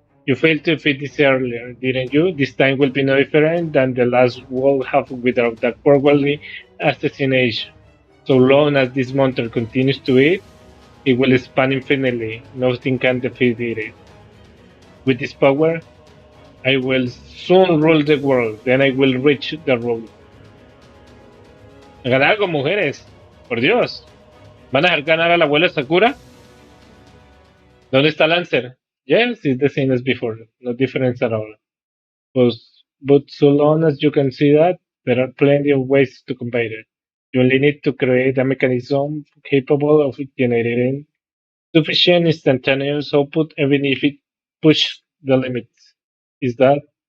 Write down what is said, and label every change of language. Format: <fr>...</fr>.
<en>You failed to defeat this earlier, didn't you? This time will be no different than the last world have without that cowardly assassination. So long as this monster continues to eat, it will expand infinitely. Nothing can defeat it. With this power, I will soon rule the world. Then I will reach the rule.</en> <es>Hagan algo, mujeres. Por Dios. ¿Van a dejar ganar a la abuela Sakura? ¿Dónde está Lancer?</es> <en>Yes, it's the same as before. No difference at all. But so long as you can see that, there are plenty of ways to combat it. You only need to create a mechanism capable of generating sufficient instantaneous output even if it pushes the limits. Is that...</en>